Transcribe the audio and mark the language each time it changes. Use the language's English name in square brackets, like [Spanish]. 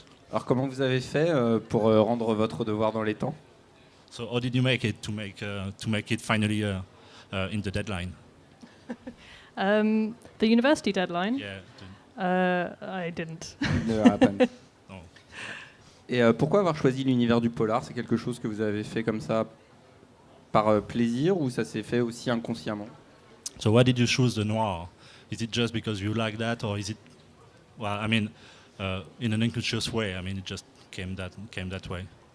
[French] Alors comment vous avez fait pour rendre votre devoir dans les temps? [English] So how did you make it to make it finally in the deadline? The university deadline. Yeah. I didn't. Never happened. [French] Et pourquoi avoir choisi l'univers du polar? C'est quelque chose que vous avez fait comme ça par plaisir ou ça s'est fait aussi inconsciemment? [English] So why did you choose the noir? Is it just because you like that, or is it, well, I mean, in an unconscious way? I mean, it just came that way.